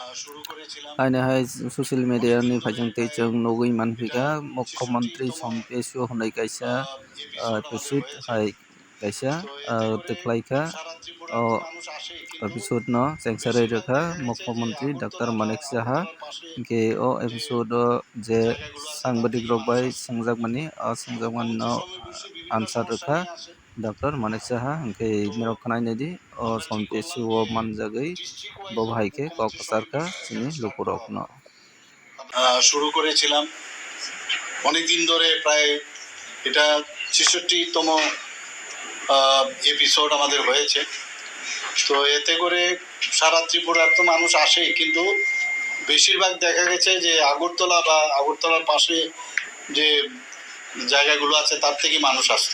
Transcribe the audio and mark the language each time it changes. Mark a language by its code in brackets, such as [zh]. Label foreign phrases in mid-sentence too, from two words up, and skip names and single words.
[trp] आइनहाय ससियेल मिडियानि फाइजोंथै जों नगै मानफिगा मुख्यमंत्री समपेसु होननाय कायसा एपिसोड हाय कायसा देखलायखा एपिसोड न सेंसारै रेखा मुख्यमंत्री डॉक्टर मानिक साहा के ओ एपिसोड जे सांबादिक रक बाय संजाकमानी संजाकमान न आंसर रेखा डॉक्टर मानिक साहा के मिरक खनायनेदि समपेसु मानजागै बहायके ककसारका চিনি লুকুরকন [bn] শুরু করেছিলাম অনেকদিন ধরে, প্রায় এটা ৬৬তম এপিসোড আমাদের হয়েছে। তো এতে করে সারা ত্রিপুরার তো মানুষ আসে, কিন্তু বেশিরভাগ দেখা গেছে যে আগরতলা বা আগরতলার পাশে যে জায়গাগুলো আছে তার থেকে মানুষ আসতো।